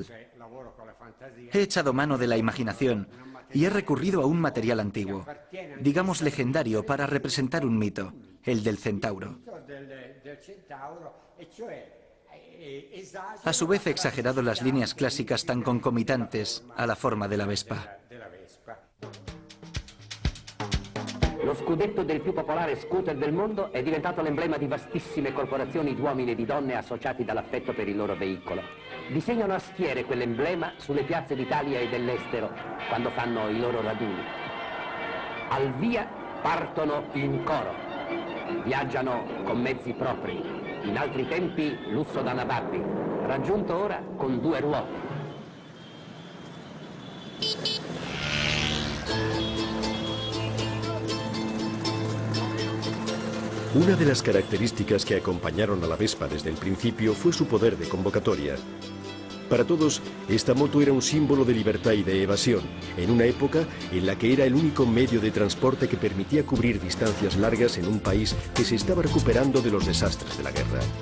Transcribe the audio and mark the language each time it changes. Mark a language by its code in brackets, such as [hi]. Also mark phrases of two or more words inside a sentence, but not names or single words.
[es] He echado mano de la imaginación y he recurrido a un material antiguo, digamos legendario, para representar un mito, el del centauro. A su vez he exagerado las líneas clásicas tan concomitantes a la forma de la Vespa. [it] Lo scudetto del più popolare scooter del mondo è diventato l'emblema di vastissime corporazioni di uomini e di donne associati dall'affetto per il loro veicolo. Disegnano a schiere quell'emblema sulle piazze d'Italia e dell'estero quando fanno i loro raduni. Al via partono in coro. Viaggiano con mezzi propri, in altri tempi lusso da nababbi, raggiunto ora con 2 ruote. [es] Una de las características que acompañaron a la Vespa desde el principio fue su poder de convocatoria. Para todos, esta moto era un símbolo de libertad y de evasión, en una época en la que era el único medio de transporte que permitía cubrir distancias largas en un país que se estaba recuperando de los desastres de la guerra.